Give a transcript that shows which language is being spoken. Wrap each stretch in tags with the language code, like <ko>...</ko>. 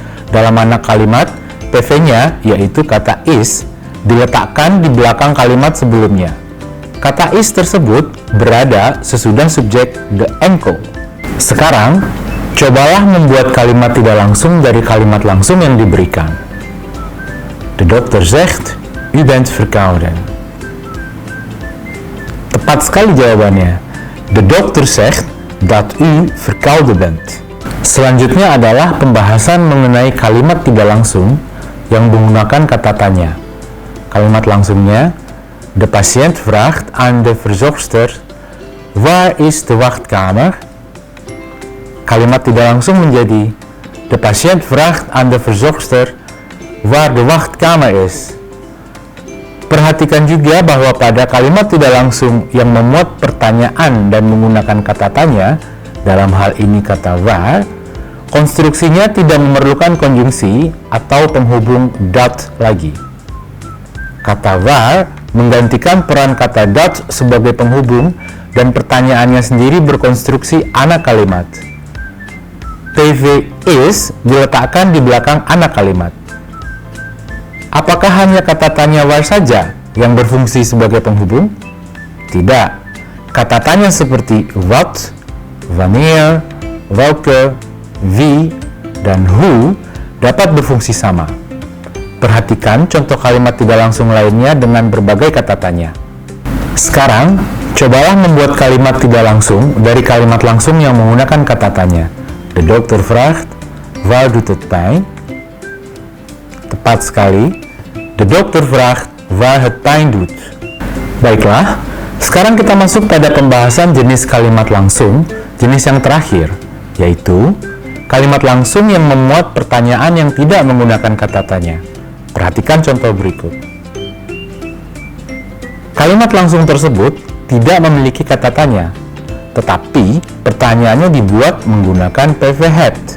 <id>Dalam anak kalimat, PV-nya, yaitu kata is, diletakkan di belakang kalimat sebelumnya. Kata is tersebut berada sesudah subjek de enkel. Sekarang, cobalah membuat kalimat tidak langsung dari kalimat langsung yang diberikan.</id> <nl>De dokter zegt, u bent verkouden.</nl> <id>Tepat sekali jawabannya.</id> <nl>De dokter zegt dat u verkouden bent.</nl> <id>Selanjutnya adalah pembahasan mengenai kalimat tidak langsung yang menggunakan kata tanya. Kalimat langsungnya,</id> <nl>de patiënt vraagt aan de verzorgster, waar is de wachtkamer?</nl> <id>Kalimat tidak langsung menjadi,</id> <nl>de patiënt vraagt aan de verzorgster, waar de wachtkamer is.</nl> <id>Perhatikan juga bahwa pada kalimat tidak langsung yang memuat pertanyaan dan menggunakan kata tanya, dalam hal ini kata waar, konstruksinya tidak memerlukan konjungsi atau penghubung dat lagi. Kata waar menggantikan peran kata dat sebagai penghubung dan pertanyaannya sendiri berkonstruksi anak kalimat. PV is diletakkan di belakang anak kalimat. Apakah hanya kata tanya waar saja yang berfungsi sebagai penghubung? Tidak. Kata tanya seperti wat, wanneer, welke, wie, dan who dapat berfungsi sama. Perhatikan contoh kalimat tidak langsung lainnya dengan berbagai kata tanya. Sekarang, cobalah membuat kalimat tidak langsung dari kalimat langsung yang menggunakan kata tanya.</id> <nl>De dokter vraagt, waar doet het pijn?</nl> <id>Tepat sekali,</id> <nl>de dokter vraagt waar het pijn doet.</nl> <id>Baiklah, sekarang kita masuk pada pembahasan jenis kalimat langsung, jenis yang terakhir, yaitu kalimat langsung yang memuat pertanyaan yang tidak menggunakan kata tanya. Perhatikan contoh berikut. Kalimat langsung tersebut tidak memiliki kata tanya, tetapi pertanyaannya dibuat menggunakan PV het.</id>